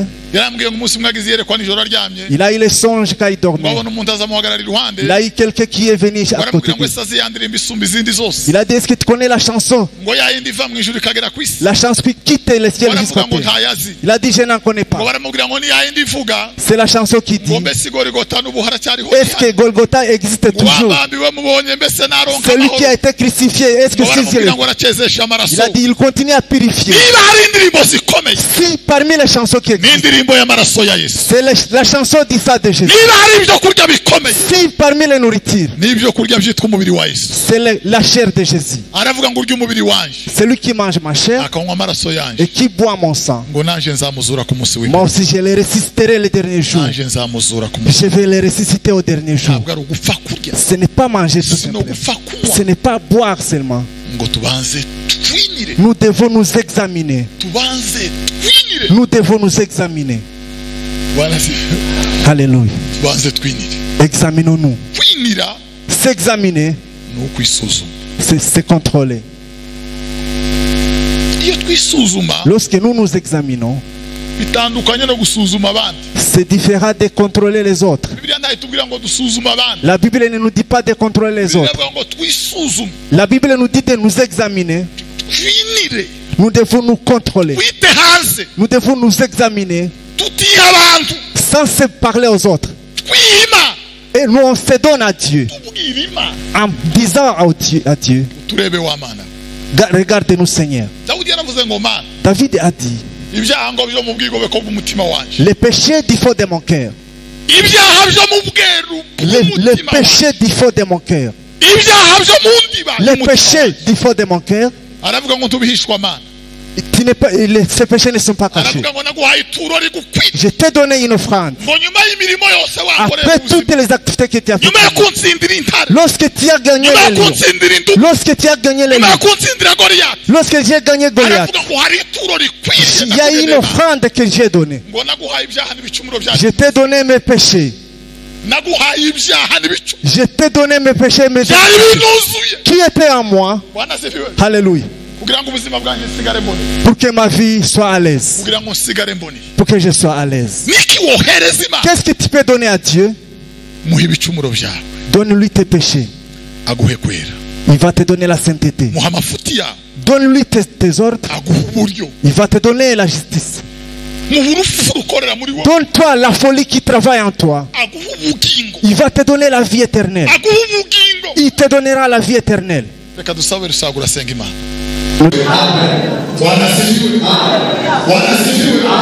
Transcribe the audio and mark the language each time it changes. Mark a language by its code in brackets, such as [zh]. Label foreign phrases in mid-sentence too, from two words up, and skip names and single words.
[rw] yarambwiye ngo umunsi umwe agize yerekwa nijoro aryamye, [fr] Il a eu les songes quand il dormait. [rw] babona umuntu azamuhagarara iruhande, [fr] Il a eu quelqu'un qui est venu à côté [rw] baramubwira [fr] de [rw] ngo [fr] lui. [rw] ese azi ya ndirimbo isumba izindi zose, [fr] Il a dit, est-ce que tu connais la chanson? [rw] ngo ya yindi iva mu ijuru ikagera ku isi. [fr] La chanson qui quitte le ciel jusqu'à [rw] baravuga ngo [fr] terre. [rw] ntayazi, [fr] Il a dit, je n'en connais [rw] ngo [fr] pas. [rw] baramubwira ngo ni ya yindi ivuga [fr] C'est la chanson qui dit, [rw] ngo mbese igorigota n'ubu haracyariho, [fr] est-ce que Golgotha existe toujours? [rw] wabambiwe mubonye mbese naronka [fr] Celui qui a [rw] amahoro, [fr] été crucifié, est-ce que [rw] ngo [fr] c'est [rw] baramubwira [fr] celui? [rw] ngo aracyezesha amaraso. [fr] Il a dit, il continue à purifier. [rw] niba hari indirimbo zikomeye [fr] Si parmi les chansons qui existent, [rw] n'indirimbo y'amaraso ya Yesu, [fr] c'est la chanson du sang de Jésus. [rw] niba hari ibyo kurya bikomeye [fr] Si parmi les nourritures, [rw] n'ibyo kurya byitwa umubiri wa Yesu, [fr] c'est la chair de Jésus. [rw] aravuga ngo urya umubiri wanje [fr] Celui qui mange ma chair [rw] akanywa amaraso yanjye, [fr] et qui boit mon sang, [rw] ngo nanje nzamuzura ku munsi [fr] moi [rw] w'imperuka, [fr] aussi je le ressusciterai le dernier jour. [rw] nanje nzamuzura ku munsi. [fr] Je vais le ressusciter au dernier jour. [rw] ntabwo ari ugupfa kurya, [fr] Ce n'est pas manger tout [rw] si no [fr] simplement. [rw] gupfa kunywa, [fr] Ce n'est pas boire seulement. [rw] ngo tubanze twinire, [fr] Nous devons nous examiner. [rw] tubanze twinire. [fr] Nous devons nous examiner. [sw] Bwana sifiwe. [fr] Alléluia. [rw] tubanze twinire. [fr] Examinons-nous. [rw] kwinira [fr] S'examiner, [rw] ni ukwisuzuma. [fr] c'est se contrôler. [rw] iyo twisuzuma [fr] Lorsque nous nous examinons, [rw] bitandukanye no gusuzuma abandi. [fr] c'est différent de contrôler les autres. [rw] Bibiliya ntayo itubwira ngo dusuzume abandi, [fr] La Bible ne nous dit pas de contrôler les [rw] Bibiliya [fr] autres. [rw] ivuga ngo twisuzume, [fr] La Bible nous dit de nous examiner. [rw] twinire, [fr] Nous devons nous contrôler. [rw] twite hanze, [fr] Nous devons nous examiner [rw] tutiha abantu, [fr] sans se parler aux autres. [rw] twihima, [fr] Et nous, on se donne à Dieu [rw] tubwire Imana, [fr] en disant à Dieu, [rw] turebe wa Mana. [fr] regarde-nous Seigneur. [rw] Dawudi yaravuze ngo Mana, [fr] David a dit, [rw] ibyaha ngo byo mu bwigobeko bw'umutima wanje, [fr] les péchés du fond de mon cœur. [rw] ibyaha byo mu bweru [fr] Les [rw] bw'umutima wanje, [fr] péchés du fond de mon cœur. [rw] ibyaha byo mu ndiba [fr] Les [rw] y'umutima [fr] péchés [rw] wanje. [fr] du fond de mon cœur. [rw] Aravuga ngo ntubihishwa Mana, [fr] Ces péchés ne sont pas cachés. [rw] aravuga ngo naguhaye ituro rigukwiriye, [fr] Je t'ai donné une offrande. [rw] ngo nyuma y'imirimo yose wakoreye [fr] Après [rw] mu buzima, [fr] toutes les activités que tu as [rw] nyuma yo [fr] faites, [rw] kunsindira intare, [fr] lorsque tu as gagné [rw] nyuma yo [fr] les lions, [rw] kunsindira indubu, [fr] lorsque tu as gagné les [rw] nyuma yo [fr] lions, [rw] kunsindira Goliyati, [fr] lorsque j'ai gagné Goliath, [rw] aravuga ngo hari ituro rikwiriye [fr] il y a une offrande que j'ai donnée. [rw] ngo naguhaye ibyaha n'ibicumuro [fr] Je [rw] byanjye, [fr] t'ai donné mes péchés. [rw] naguhaye ibyaha n'ibicumuro [fr] Je t'ai donné mes péchés, mes [rw] byari [fr] péchés [rw] binuzuye. [fr] qui étaient en moi. [sw] Bwana asifiwe. [fr] Alléluia. [rw] kugira ngo ubuzima bwanjye nsigare mbone, [fr] Pour que ma vie soit à l'aise. [rw] kugira ngo nsigare mbone. [fr] Pour que je sois à l'aise. [rw] Niki wohereza Imana, [fr] Qu'est-ce que tu peux donner à Dieu? [rw] muhe ibicumuro byawe, [fr] Donne-lui tes péchés. [rw] aguhe kwera, [fr] Il va te donner la sainteté. [rw] muha amafuti yawe, [fr] Donne-lui tes ordres. [rw] aguhe uburyo, [fr] Il va te donner la justice. [rw] muhe urupfu rukorera muri wowe, [fr] Donne-toi la folie qui travaille en toi. [rw] aguhe ubugingo, [fr] Il va te donner la vie éternelle. [rw] aguhe ubugingo. [fr] Il te donnera la vie éternelle. [rw] Reka dusabe rusagura senga Imana. [sw] Bwana asifiwe. Bwana asifiwe.